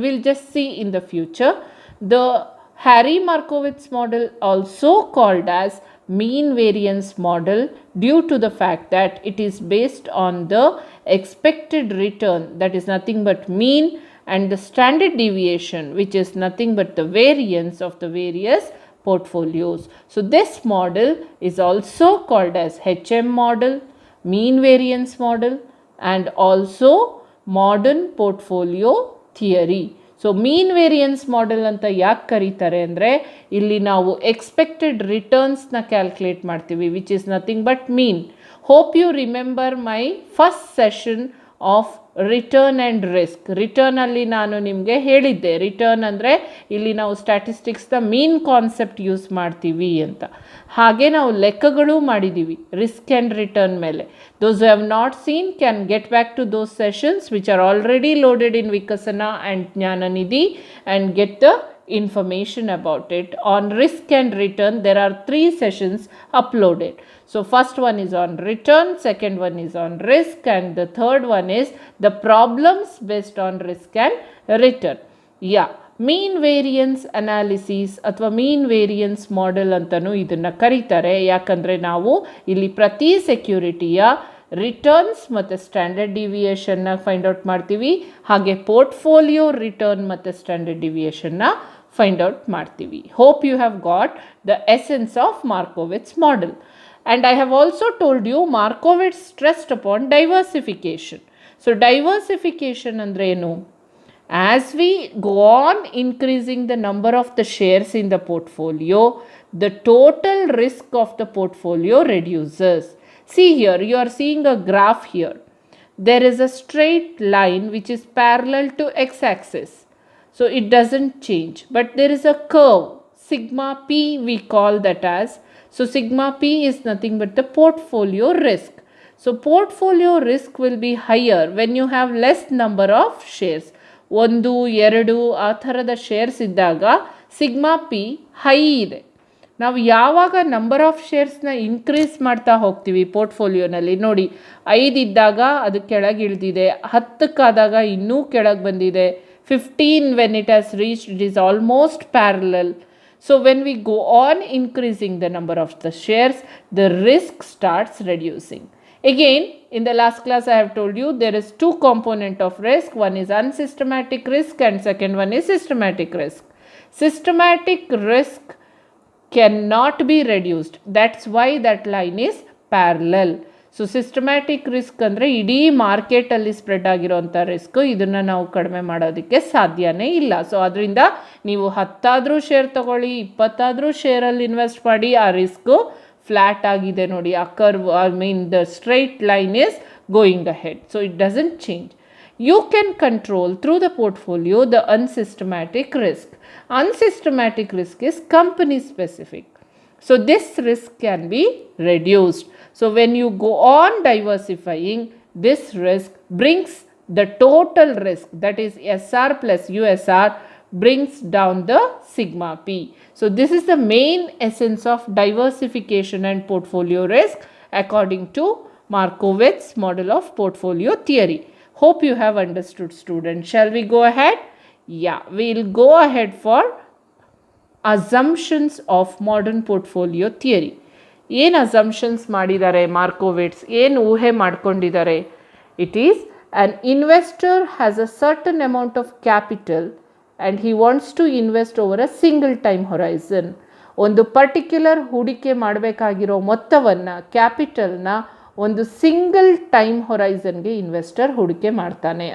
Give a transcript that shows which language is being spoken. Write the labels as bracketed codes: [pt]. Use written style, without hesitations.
[en] We'll just see in the future. The Harry Markowitz model, also called as mean variance model, due to the fact that it is based on the expected return, that is nothing but mean, and the standard deviation, which is nothing but the variance of the various portfolios. So this model is also called as HM model, mean variance model, and also modern portfolio theory. [kn] So mean variance model ಅಂತ ಯಾಕೆ ಕರೀತಾರೆ ಅಂದರೆ ಇಲ್ಲಿ ನಾವು expected ರಿಟರ್ನ್ಸ್ನ calculate ಮಾಡ್ತೀವಿ, [en] Which is nothing but mean. Hope you remember my first session of return and risk. [kn] ರಿಟರ್ನಲ್ಲಿ ನಾನು ನಿಮಗೆ ಹೇಳಿದ್ದೆ, ರಿಟರ್ನ್ ಅಂದರೆ ಇಲ್ಲಿ ನಾವು ಸ್ಟ್ಯಾಟಿಸ್ಟಿಕ್ಸ್ನ ಮೀನ್ ಕಾನ್ಸೆಪ್ಟ್ ಯೂಸ್ ಮಾಡ್ತೀವಿ ಅಂತ. ಹಾಗೆ ನಾವು ಲೆಕ್ಕಗಳು ಮಾಡಿದ್ದೀವಿ ರಿಸ್ಕ್ ಆ್ಯಂಡ್ ರಿಟರ್ನ್ ಮೇಲೆ. [en] Those have not seen can get back to those sessions which are already loaded in Vikasana and Jnananidhi and get the information about it. On risk and return, there are 3 sessions uploaded. So first one is on return, second one is on risk, and the third one is the problems based on risk and return. [kn] Yeah, mean variance analysis ಅಥವಾ mean variance model ಅಂತಲೂ ಇದನ್ನು ಕರೀತಾರೆ. ಯಾಕಂದರೆ ನಾವು ಇಲ್ಲಿ ಪ್ರತಿ ಸೆಕ್ಯೂರಿಟಿಯ returns ಮತ್ತು standard ಡಿವಿಯೇಷನ್ನ find out ಮಾಡ್ತೀವಿ, ಹಾಗೆ ಪೋರ್ಟ್ಫೋಲಿಯೋ ರಿಟರ್ನ್ ಮತ್ತು ಸ್ಟ್ಯಾಂಡರ್ಡ್ ಡಿವಿಯೇಷನ್ನ ಫೈಂಡ್ ಔಟ್ ಮಾಡ್ತೀವಿ. [en] Hope you have got the essence of Markowitz model. And I have also told you Markowitz stressed upon diversification. [kn] So diversification ಅಂದರೆ ಏನು? [en] As we go on increasing the number of the shares in the portfolio, the total risk of the portfolio reduces. See here, you are seeing a graph here. There is a straight line which is parallel to x-axis. So it doesn't change. But there is a curve sigma P we call that as. So sigma P is nothing but the portfolio risk. So portfolio risk will be higher when you have less number of shares. [kn] 1, 2 ಆ ಥರದ shares ಇದ್ದಾಗ sigma P I ಇದೆ. ನಾವು ಯಾವಾಗ number of ಶೇರ್ಸ್ನ increase ಮಾಡ್ತಾ ಹೋಗ್ತೀವಿ ಪೋರ್ಟ್ಫೋಲಿಯೋನಲ್ಲಿ, ನೋಡಿ 5 ಇದ್ದಾಗ ಅದು ಕೆಳಗೆ ಇಳಿದಿದೆ, 10ಕ್ಕಾದಾಗ ಇನ್ನೂ ಕೆಳಗೆ ಬಂದಿದೆ, [en] 15 when it has reached, it is almost parallel. So when we go on increasing the number of the shares, the risk starts reducing. Again, in the last class I have told you there is 2 component of risk. One is unsystematic risk and second one is systematic risk. Systematic risk cannot be reduced. That's why that line is parallel. [kn] So systematic risk ಅಂದರೆ ಇಡೀ ಮಾರ್ಕೆಟಲ್ಲಿ spread ಆಗಿರೋಂಥ risk, ಇದನ್ನು ನಾವು ಕಡಿಮೆ ಮಾಡೋದಕ್ಕೆ ಸಾಧ್ಯನೇ ಇಲ್ಲ. ಸೊ ಅದರಿಂದ ನೀವು 10 ಶೇರ್ ತೊಗೊಳ್ಳಿ, 20 ಶೇರಲ್ಲಿ ಇನ್ವೆಸ್ಟ್ ಮಾಡಿ, ಆ ರಿಸ್ಕು ಫ್ಲ್ಯಾಟ್ ಆಗಿದೆ ನೋಡಿ, ಆ curve, [en] I mean the straight line is going ahead. So it doesn't change. You can control through the portfolio the unsystematic risk. Unsystematic risk is company specific. So this risk can be reduced. So when you go on diversifying, this risk brings the total risk, that is SR plus USR, brings down the sigma P. So this is the main essence of diversification and portfolio risk according to Markowitz model of portfolio theory. Hope you have understood, students. Shall we go ahead? Yeah, we'll go ahead for assumptions of modern portfolio theory. [kn] ಏನು assumptions ಮಾಡಿದ್ದಾರೆ ಮಾರ್ಕೋವಿಟ್ಸ್, ಏನು ಊಹೆ ಮಾಡ್ಕೊಂಡಿದ್ದಾರೆ? [en] It is an investor has a certain amount of capital and he wants to invest over a single time horizon. [kn] ಒಂದು particular ಹೂಡಿಕೆ ಮಾಡಬೇಕಾಗಿರೋ ಮೊತ್ತವನ್ನು, ಕ್ಯಾಪಿಟಲ್ನ ಒಂದು single time ಹೊರೈಸನ್ಗೆ investor ಹೂಡಿಕೆ ಮಾಡ್ತಾನೆ.